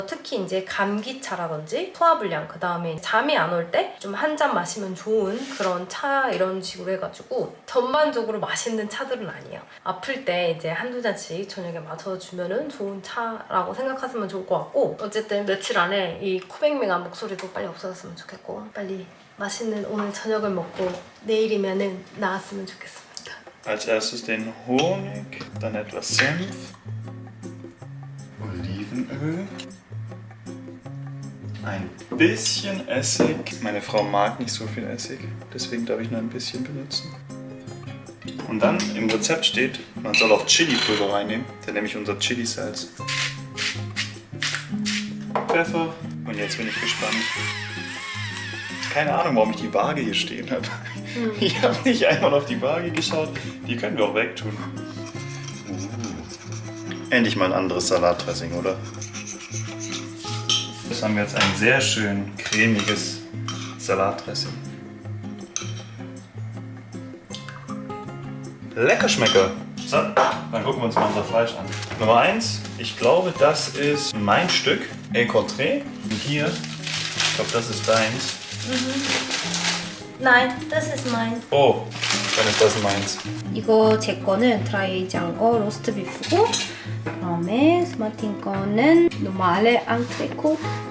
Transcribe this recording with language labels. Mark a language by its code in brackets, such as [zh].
[ko] 특히 이제 감기차라든지 소화불량 그 다음에 잠이 안 올 때 좀 한 잔 마시면 좋은 그런 차 이런 식으로 해가지고 전반적으로 맛있는 차들은 아니에요. 아플 때 이제 한두 잔씩 저녁에 마셔주면은 좋은 차라고 생각하시면 좋을 것 같고 어쨌든 며칠 안에 이 코맹맹한 목소리도 빨리 없어졌으면 좋겠고 빨리 맛있는 오늘 저녁을 먹고 내일이면은 나았으면 좋겠습니다. [de] Als erstes den Honig, dann etwas Senf, Olivenöl, ein bisschen Essig. Meine Frau mag nicht so viel Essig, deswegen darf ich nur ein bisschen benutzen. Und dann im Rezept steht, man soll auch Chili-Pulver reinnehmen, dann nehme ich unser Chili-Salz. Pfeffer und jetzt bin ich gespannt. Keine Ahnung, warum ich die Waage hier stehen habe. Ich habe nicht einmal auf die Waage geschaut. Die können wir auch wegtun. Endlich mal ein anderes Salatdressing, oder? Das haben wir jetzt ein sehr schön cremiges Salatdressing. Lecker Schmecker! So, dann gucken wir uns mal unser Fleisch an. Nummer 1, ich glaube, das ist mein Stück, Encontré. Und hier, ich glaube, das ist deins. Nein, das ist meins. Oh, dann ist das meins. [ko] 이거 제 거는 드라이지 않고 로스트 비프고 그다음에 스마틴 거는 노말레 앙트레코트.